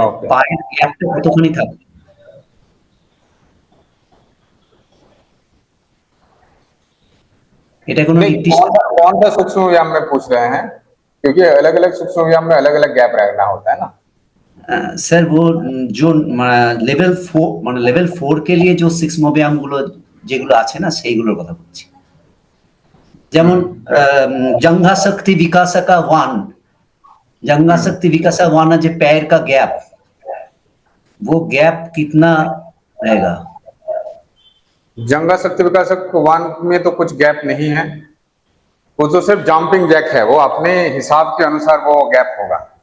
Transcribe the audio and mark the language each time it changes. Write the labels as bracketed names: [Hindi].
[Bangla] পায়ের গ্যাপটা কতখানি থাকে? এটা কোনো [Hindi] कौन सा सूक्ष्म व्यायाम में पूछ रहे हैं, क्योंकि अलग अलग सूक्ष्म व्यायाम में अलग अलग गैप रहना होता है ना. [Bangla] স্যার [Hindi] वो जो [Bangla] লেভেল 4 মানে লেভেল 4 [Hindi] के लिए जो सूक्ष्म व्यायाम [Bangla] গুলো যেগুলো আছে না সেইগুলোর কথা বলছি. [Hindi] যেমন जंघा शक्ति विकासका 1, जंघा शक्ति विकासा 1 जो पैर का गैप, वो गैप कितना रहेगा? जंघा शक्ति विकासक 1 में तो कुछ गैप नहीं है, वो तो सिर्फ जंपिंग जैक है, वो अपने हिसाब के अनुसार वो गैप होगा.